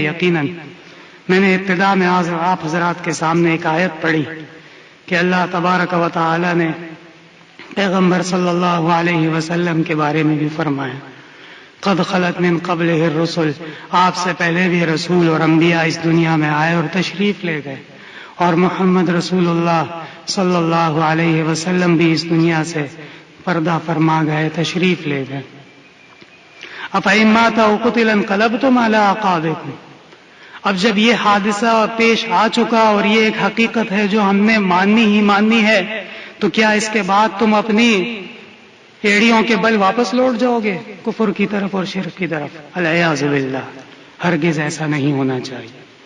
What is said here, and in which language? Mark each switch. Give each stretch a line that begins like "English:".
Urdu: یقیناً میں نے ابتدا میں آپ حضرات کے سامنے ایک آیت پڑھی کہ اللہ تبارک و تعالی نے پیغمبر صلی اللہ علیہ وسلم کے بارے میں بھی فرمایا،
Arabic: قد خلت من قبلہ الرسل،
Urdu: آپ سے پہلے بھی رسول اور انبیاء اس دنیا میں آئے اور تشریف لے گئے، اور محمد رسول اللہ صلی اللہ علیہ وسلم بھی اس دنیا سے پردہ فرما گئے، تشریف لے گئے.
Arabic: افإن مات أو قتل انقلبتم على أعقابكم.
Urdu: اب جب یہ حادثہ پیش آ چکا اور یہ ایک حقیقت ہے جو ہم نے ماننی ہی ماننی ہے، تو کیا اس کے بعد تم اپنی ایڑیوں کے بل واپس لوٹ جاؤ گے کفر کی طرف اور شرک کی طرف؟ العیاذ باللہ، ہرگز ایسا نہیں ہونا چاہیے.